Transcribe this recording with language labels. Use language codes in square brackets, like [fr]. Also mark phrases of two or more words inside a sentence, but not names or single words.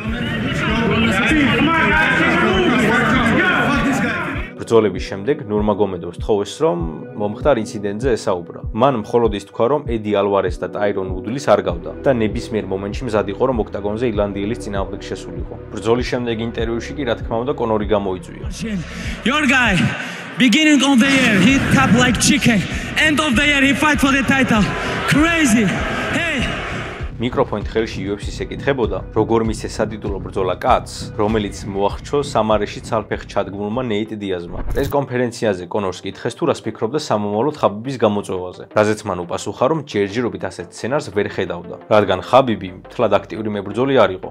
[ka] ბრძოლების შემდეგ ნურმაგომედოვს თხოვეს, რომ მომხდარ ინციდენტზე ესაუბრა. მან მხოლოდ ის თქვა, რომ ედი ალვარეს და ტაირონ უდლის არ გავდა და ნებისმიერ მომენტში მზად იყო, რომ ოქტაგონზე ირლანდიელის წინააღმდეგ შესულიყო. ბრძოლის შემდეგ ინტერვიუში კი რა თქმა უნდა კონორი გამოიწვია. [en] Your guy, beginning of the year, he tap like chicken. End of the year, he fight for the title. Crazy. Hey. [ka] მიკროფონით ხელში UFC-ს ეკითხებოდა, როგორ მისცეს სატიტულო ბრძოლა კაცს, რომელიც მოახჩო სამარეში ცალფეხ ჩადგმულმა ნეიტ დიაზმა. ეს კონფერენციაზე კონორს კითხეს, თუ რას ფიქრობდა სამომავლოდ ხაბიბის გამოწვევაზე, რაზეც მან უპასუხა, რომ ჯერჯერობით ასეთ სცენარს ვერ ხედავდა, რადგან ხაბიბი მთლად აქტიური მებრძოლი არ იყო.